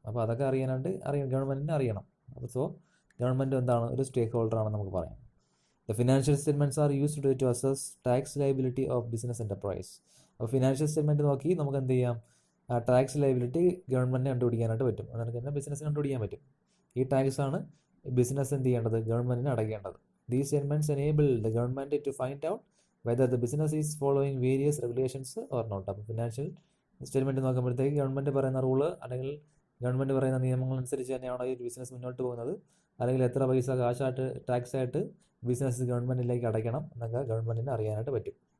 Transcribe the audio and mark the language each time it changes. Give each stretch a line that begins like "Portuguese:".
Malayalam: അപ്പോൾ അതൊക്കെ ഗവൺമെൻറ്റിന് അറിയണം. അപ്പോൾ ഗവൺമെൻറ് എന്താണ്? ഒരു സ്റ്റേക്ക് ഹോൾഡറാണെന്ന് നമുക്ക് പറയാം.
English: The financial statements are used to assess tax liability of business enterprise.
Malayalam: അപ്പോൾ ഫിനാൻഷ്യൽ സ്റ്റേറ്റ്മെൻറ്റ് നോക്കി നമുക്ക് എന്ത് ചെയ്യാം? ടാക്സ് ലയബിലിറ്റി ഗവൺമെൻറ്റിനെ കണ്ടുപിടിക്കാനായിട്ട് പറ്റും. അതുകൊണ്ട് തന്നെ ബിസിനസ്സിന് കണ്ടുപിടിക്കാൻ പറ്റും. ഈ ടാക്സാണ് ബിസിനസ് എന്ത് ചെയ്യേണ്ടത്? ഗവൺമെൻറ്റിന് അടയ്ക്കേണ്ടത്.
English: These statements enable the government to find out whether the business is following various regulations or not.
Malayalam: അപ്പോൾ ഫിനാൻഷ്യൽ സ്റ്റേറ്റ്മെൻറ്റ് നോക്കുമ്പോഴത്തേക്ക് ഗവൺമെൻറ് പറയുന്ന റൂള് അല്ലെങ്കിൽ ഗവൺമെൻറ് പറയുന്ന നിയമങ്ങൾ അനുസരിച്ച് തന്നെയാണോ ഈ ബിസിനസ് മുന്നോട്ട് പോകുന്നത്, അല്ലെങ്കിൽ എത്ര പൈസ കാശായിട്ട് ടാക്സ് ആയിട്ട് ബിസിനസ് ഗവൺമെൻറ്റിലേക്ക് അടയ്ക്കണം എന്നൊക്കെ ഗവൺമെൻറ്റിന് അറിയാനായിട്ട് പറ്റും.